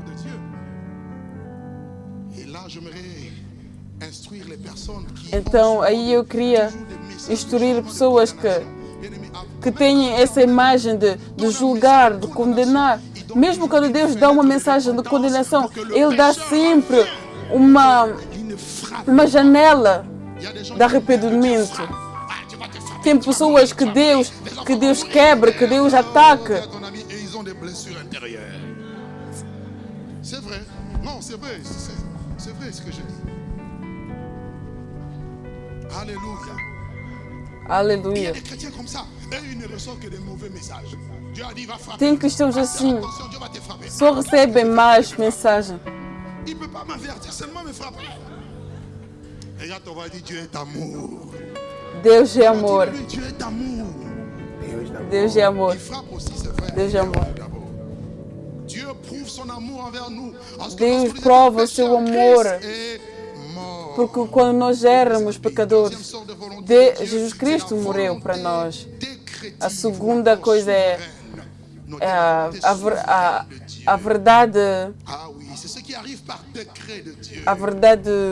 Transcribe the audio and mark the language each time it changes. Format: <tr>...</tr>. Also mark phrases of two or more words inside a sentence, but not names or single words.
<pt>Então, aí eu queria instruir pessoas que têm essa imagem de julgar, de condenar. Mesmo quando Deus dá uma mensagem de condenação, Ele dá sempre uma janela de arrependimento. Tem pessoas que Deus quebra, que Deus ataca.</pt> <fr>C'est vrai. Non, c'est vrai. C'est vrai ce que je dis. Alléluia.</fr> <pt>Aleluia.</pt> <fr>Des chrétiens comme ça, eux, ils ne reçoivent que des mauvais messages. Dieu a dit, va frapper.</fr> <pt>Tem cristãos assim,</pt> <fr>Attention, Dieu va te frapper.</fr> <pt>só recebem mais mensagens.</pt> <fr>Il ne peut pas m'avertir, seulement me frapper. Regarde, on va dire, Dieu est amour.</fr> <pt>Deus é amor.</pt> <fr>Dis-lui, Dieu est amour.</fr> <pt>Deus é amor.</pt> <fr>Il frappe aussi, c'est vrai.</fr> <pt>Deus é amor.</pt> <fr>Dieu prouve son amour envers nous.</fr> <pt>Deus prova o seu amor. Porque quando nós éramos pecadores, Jesus Cristo morreu para nós. A segunda coisa é a verdade. A verdade.</pt>